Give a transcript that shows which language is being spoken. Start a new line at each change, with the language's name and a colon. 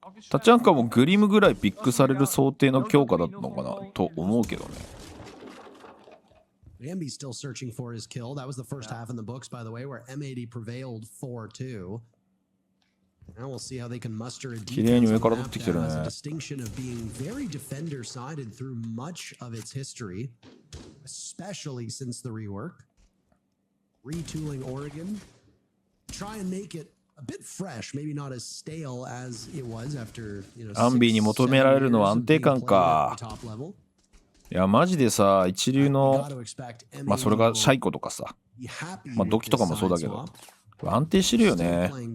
Japanese: タチャンカもグリムぐらいピックされる想定の強化だったのかなと思うけどね。
English: Ambi's still searching for his kill. That was the first half in the books, by the way, where M80 prevailed 4-2. Now we'll see how they can muster a defense on the map that has a distinction of being very defender-sided through much of its history, especially since the rework. Retooling Oregon. Try and make it a bit fresh, maybe not as stale as it was after, you know,
Japanese: アンビーに求められるのは安定感か。いやマジでさ一流のまあそれがシャイコとかさまあドキとかもそうだけど安定してるよね。